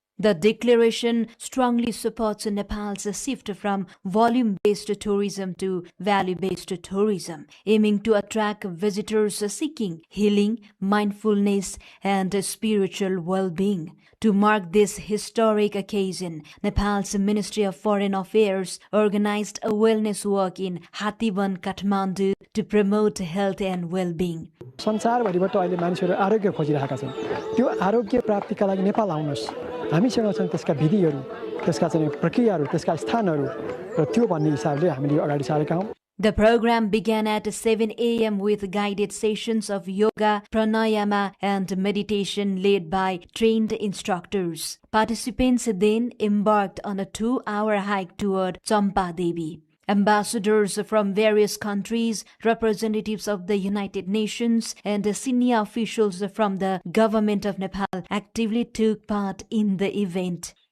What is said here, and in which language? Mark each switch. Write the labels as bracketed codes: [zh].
[en] The declaration strongly supports Nepal's shift from volume-based tourism to value-based tourism, aiming to attract visitors seeking healing, mindfulness, and spiritual well-being. To mark this historic occasion, Nepal's Ministry of Foreign Affairs organized a wellness walk in Hathiban, Kathmandu to promote health and well-being. [ne] संसारभरिबाट अहिले मानिसहरू आरोग्य खोजिरहेका छन्। त्यो आरोग्य प्राप्तिका लागि नेपाल आउनुस्। हामीसँग छन् त्यसका विधिहरू, त्यसका चाहिँ प्रक्रियाहरू, त्यसका स्थानहरू र त्यो भन्ने हिसाबले हामीले अगाडि सारेका हौं। [en] The program began at 7 a.m. with guided sessions of yoga, pranayama and meditation led by trained instructors. Participants then embarked on a 2-hour hike toward Champa Devi. Ambassadors from various countries, representatives of the United Nations, and senior officials from the government of Nepal actively took part in the event.